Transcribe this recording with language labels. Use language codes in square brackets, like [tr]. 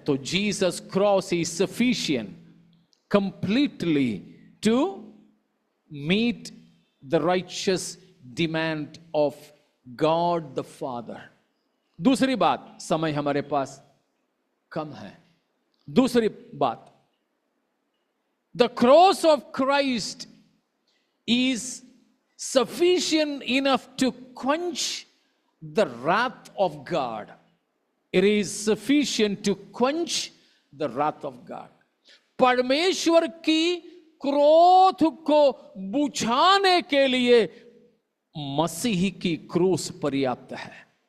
[en] तो Jesus cross is sufficient completely to meet the righteous demand of God the Father. [hi] दूसरी बात, समय हमारे पास कम है। दूसरी बात, [en] The cross of Christ is sufficient enough to quench the wrath of God. It is sufficient to quench the wrath of God. [hi] परमेश्वर की क्रोध को बुझाने के लिए मसीह की क्रूस पर्याप्त है।